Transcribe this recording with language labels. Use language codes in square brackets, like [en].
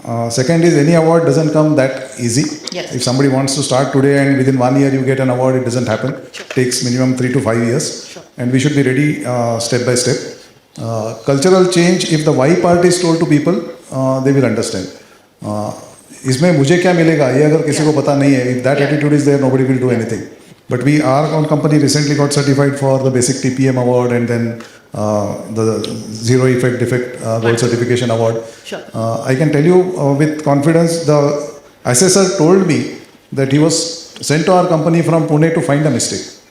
[en] Second is, any award doesn't come that easy. Yes. If somebody wants to start today and within 1 year you get an award, it doesn't happen. Sure. It takes minimum 3 to 5 years. Sure. And we should be ready step by step. Cultural change, if the why part is told to people, they will understand. [hi] इसमें मुझे क्या मिलेगा ये अगर किसी को पता नहीं है, [en] if that attitude is there, nobody will do anything. But our own company recently got certified for the basic TPM award, and then the zero effect defect gold certification award. Sure. I can tell you with confidence, the assessor told me that he was sent to our company from Pune to find a mistake.